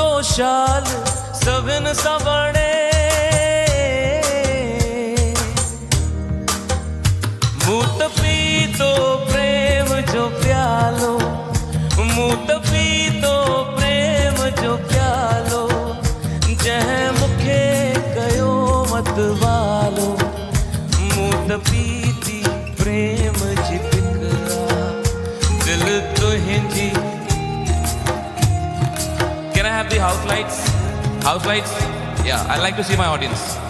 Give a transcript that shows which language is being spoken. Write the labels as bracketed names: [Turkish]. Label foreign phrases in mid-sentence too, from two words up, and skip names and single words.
[Sindhi] खुशहाल सभिन सवणे मूत पीतो प्रेम जो प्यालो मूत पीतो प्रेम जो प्यालो जंहिं मूंखे कयो मत वालो मूत पीती प्रेम जी फिक्रा दिल तुंहिंजी. [English] Can I have the house lights? House lights? Yeah, I like to see my audience.